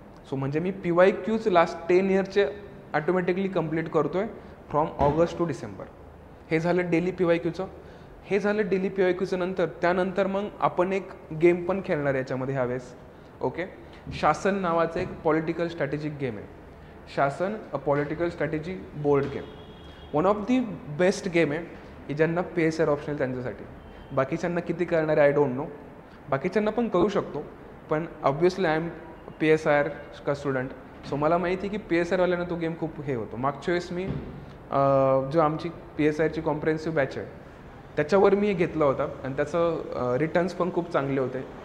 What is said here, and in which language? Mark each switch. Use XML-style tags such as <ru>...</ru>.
<mr>So म्हणजे मी PYQs last 10 इयरचे automatically complete करतो आहे फ्रॉम ऑगस्ट टू डिसेंबर. हे झालं डेली PYQचं. हे झालं डेली PYQचं. नंतर त्यानंतर मग आपण एक गेम पण खेळणार आहे याच्यामध्ये ह्यावेळेस. ओके, शासन नावाचं एक पॉलिटिकल स्ट्रॅटेजिक गेम आहे.</mr> <en>शासन a political strategy board game.</en> <mr>One of the best game आहे की ज्यांना PSIR ऑप्शनल त्यांच्यासाठी. बाकीच्यांना किती करणार आहे</mr> <en>I don't know,</en> <mr>बाकीच्यांना पण करू शकतो, पण</mr> <en>obviously I am</en> <mr>PSIR का स्टुडंट. सो मला माहिती आहे की PSIRवाल्यांना तो गेम खूप हे होतो. मागच्या वेळेस मी जो आमची PSIRची कॉम्प्रिहेन्सिव्ह बॅच आहे त्याच्यावर मी घेतला होता आणि त्याचं रिटर्न्स पण खूप चांगले होते.</mr>